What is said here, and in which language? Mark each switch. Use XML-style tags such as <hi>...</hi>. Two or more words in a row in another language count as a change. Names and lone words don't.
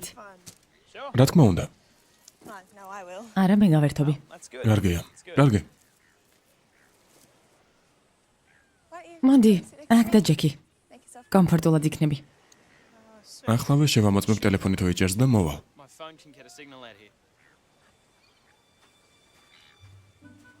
<ka>რა თქმა უნდა. არა, მე გავერთობი. კარგია. კარგი. მოდი, აქ და ჯეკი. კომფორტულად იქნები. ახლავე შევამოწმებ ტელეფონი თუ იჭერს და მოვალ.</ka> <en>My phone can get a signal out here.</en>